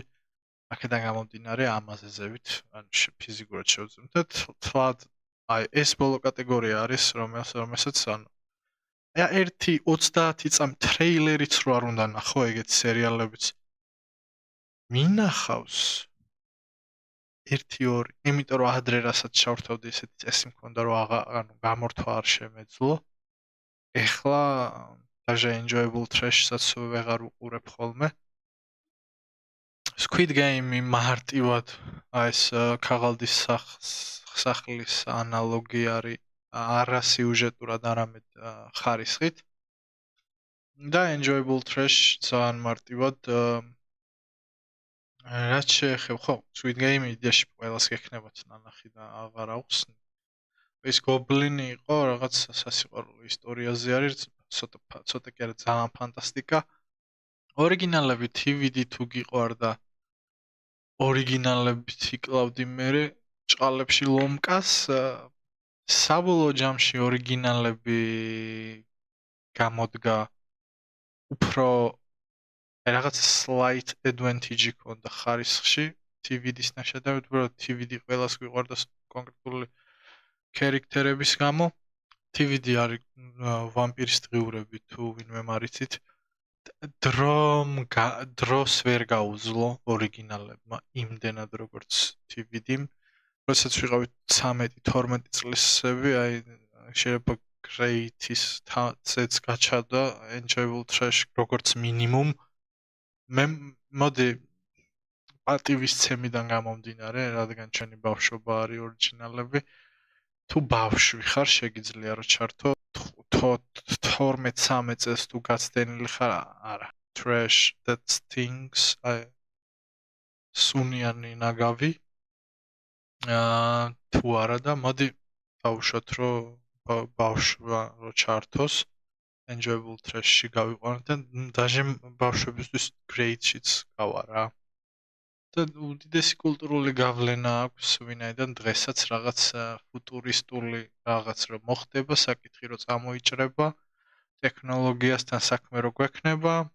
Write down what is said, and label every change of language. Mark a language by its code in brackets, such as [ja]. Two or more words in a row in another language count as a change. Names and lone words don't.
[ka] აქედან გამომდინარე ამაზეზებით, ანუ ფიზიკურად შევძლებთ და თლად აი ეს ბოლო კატეგორია არის, რომელსაც ანუ 1-30 წამი ტრეილერიც რო არ უნდა ნახო ეგეთი სერიალებიც მინახავს 1-2, იმიტომ რომ ადრე რასაც ჩავრთავდი ესეთი წესი მქონდა, რომ ანუ გამორთვა არ შემეძლო. ეხლა даже [en] enjoyable trash- [ka] საც ვეღარ უყურებ ხოლმე. Squid Game-ი მარტივად ეს ქაღალდის სახლის ანალოგი არის არა სიუჟეტურად, არამედ ხარისხით. და [en] enjoyable trash [ka] ძალიან მარტივად რაც შეეხება, ხო, Squid Game იდეაში ყველას გექნებათ ნანახი და აღარ აუხსნი. ეს გობლინი იყო რაღაც სასიყვარულო ისტორიაზე არის, ცოტა კი არა ძალიან ფანტასტიკა. ორიგინალები DVD თუ გიყვარდა, ორიგინალებით იკლავდი მე ჭყალებში ლომკას, საბოლოო ჯამში ორიგინალები გამოდგა უფრო რაღაც [en] slight advantage [ka] ქონდა ხარისხში DVD-სთან შედარებით, უბრალოდ DVD ყველას გვიყვარდა კონკრეტული ქერიქტერების გამო. DVD არის ვამპირის დღიურები თუ ვინმე მარიცით. დროს ვერ გაუძლო ორიგინალებმა იმდენად როგორც DVD-მ. როდესაც ვიყავით 13-12 წლისები, აი შეიძლება Great-ის თაცეც გაჩადა [en] enjoyable trash [ka] როგორც მინიმუმ. მე მოდი პატივის ცემიდან გამომდინარე, რადგან ჩვენი ბავშვობა არის ორიგინალები. თუ ბავშვი ხარ, შეგიძლია რომ ჩართო 12-13 წელს თუ გაცდენილი ხარ, არა. [en] Trash that stings. [ka] სუნიანი ნაგავი. თუ არა და მოდი დავუშვათ რომ ბავშვა რო ჩართოს [en] enjoyable trash- [ka] ში გავიყვანოთ და даже ბავშვებისთვის great-შიც გავა რა. და უდიდესი კულტურული გავლენა აქვს, ვინაიდან დღესაც რაღაც ფუტურისტული რაღაც რო მოხდება, საკითხი რო წამოიჭრება, ტექნოლოგიასთან საქმე რო გვექნება,